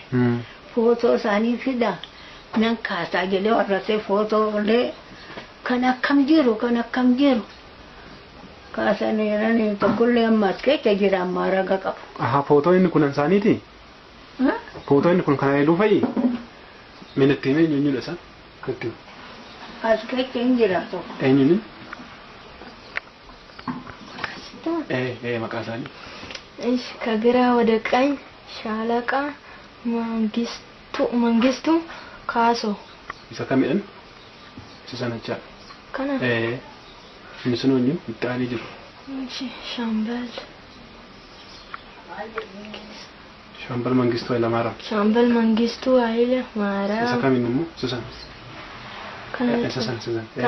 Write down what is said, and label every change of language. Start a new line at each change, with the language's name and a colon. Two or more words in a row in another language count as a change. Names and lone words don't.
Oromo: Footoo isaanii fida nan kaasaa jedhee warrasee footoo illee kan akkam jiru kaasanii jiranii tokkollee ammas keessa jira ammaa raga qabu. Footoo inni kun isaaniiti? Footoo inni kun kan Haayiluu fa'i? Minatti himee eenyuudha isaan? As keessa hin jira tokko. Eenyuuni? Maqaa isaanii?
Amharic: ከግራ ወደ ቀኝ ሻለቃ መንግስቱ ካሶ
Oromo: isa kamidhan? Isa sanachaa? Kana? Inni sun eenyu itti aanee jiru? Shaambal Mangistuu Hayilamaariyaam. Shaambal Mangistuu Hayilamaariyaam. Isa kamiin immoo? Isa sana? Isa sana.